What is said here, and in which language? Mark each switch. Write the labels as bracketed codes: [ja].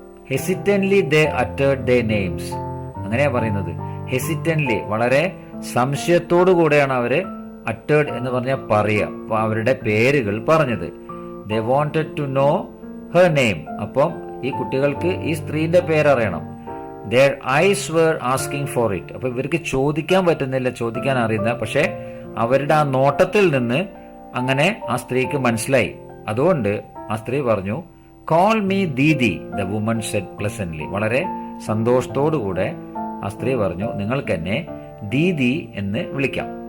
[en] Hesitantly they uttered their names. [ml] അങ്ങനെയാ പറയുന്നത്. ഹെസിറ്റന്റ്ലി, വളരെ സംശയത്തോടു കൂടെയാണ് അവര് അറ്റേർഡ് എന്ന് പറഞ്ഞാൽ പറയുക, അവരുടെ പേരുകൾ പറഞ്ഞത്. [en] They wanted to know her name. [ml] അപ്പം ഈ കുട്ടികൾക്ക് ഈ സ്ത്രീന്റെ പേരറിയണം. [en] Their eyes were asking for it. [ml] അപ്പൊ ഇവർക്ക് ചോദിക്കാൻ പറ്റുന്നില്ല, ചോദിക്കാൻ അറിയുന്ന, പക്ഷെ അവരുടെ ആ നോട്ടത്തിൽ നിന്ന് അങ്ങനെ ആ സ്ത്രീക്ക് മനസ്സിലായി. അതുകൊണ്ട് ആ സ്ത്രീ പറഞ്ഞു, [en] Call me didi. The woman said pleasantly. [ml] വളരെ സന്തോഷത്തോടുകൂടെ ആ സ്ത്രീ പറഞ്ഞു, നിങ്ങൾക്ക് എന്നെ ദീദി എന്ന് വിളിക്കാം.